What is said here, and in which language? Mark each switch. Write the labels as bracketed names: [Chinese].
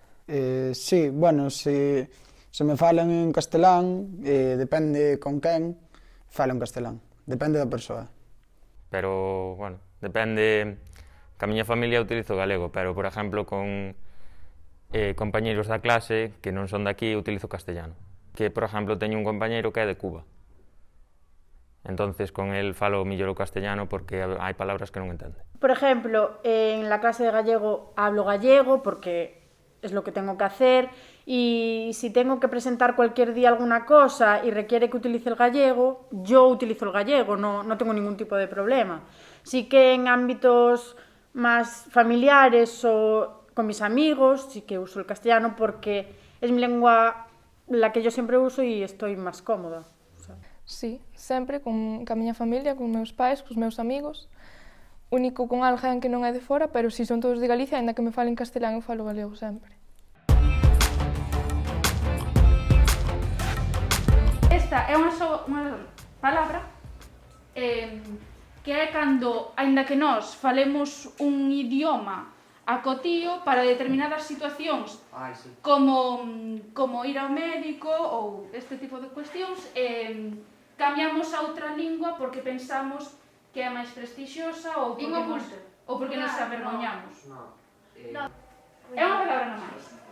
[Galician] Sí, bueno, se me falan en castelán, depende con quen, falo en castelán. Depende da persoa. Pero, bueno, depende... Que a miña familia utilizo galego, pero, por exemplo, con compañeiros da clase que non son daqui, utilizo castellano. Que, por exemplo, teño un compañeiro que é de Cuba. [Spanish] Entonces, con él [Galician] falo millor o castellano porque hai palabras que non entende. [Spanish] Por ejemplo, en la clase de gallego hablo gallego porque es lo que tengo que hacer y si tengo que presentar cualquier día alguna cosa y requiere que utilice el gallego, yo utilizo el gallego, no tengo ningún tipo de problema. Sí que en ámbitos más familiares o con mis amigos sí que uso el castellano porque es mi lengua la que yo siempre uso y estoy más cómoda. [Galician] Sí, sempre con a miña familia, con meus pais, cos meus amigos. Único con alguén que non é de fora, pero si son todos de Galicia, aínda que me falen castelán, eu falo galego sempre. Esta é unha palabra que é cando, aínda que nós falemos un idioma acotío para determinadas situacións como ir ao médico ou este tipo de cuestións, cambiamos a outra lingua porque pensamos que é máis prestixiosa ou porque nos avergoñamos. É unha palabra nomás.